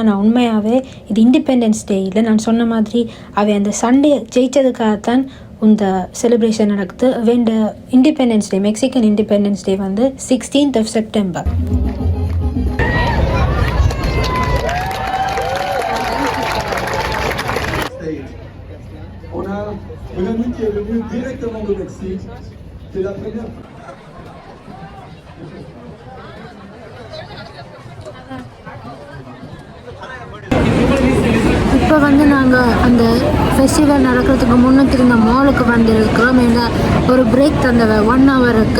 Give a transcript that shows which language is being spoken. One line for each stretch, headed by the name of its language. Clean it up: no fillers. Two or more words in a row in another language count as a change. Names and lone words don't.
Tamil: ஆனால் உண்மையாகவே இது இண்டிபெண்டன்ஸ் டே இல்லை. நான் சொன்ன மாதிரி அவன் அந்த சண்டே ஜெயிச்சதுக்காகத்தான் இந்த செலிப்ரேஷன் நடக்குது. வேண்ட இண்டிபெண்டன்ஸ் டே, மெக்சிகன் இண்டிபெண்டன்ஸ் டே வந்து 16th September.
French: On a un ami qui est venu directement du Mexique. C'est la première.
Tamil: இப்போ வந்து நாங்கள் அந்த ஃபெஸ்டிவல் நடக்கிறதுக்கு முன்னுக்கு இருந்த மாலுக்கு வந்துருக்கிறோம். ஏன்னா ஒரு பிரேக் தந்தவ 1 ஹவருக்கு.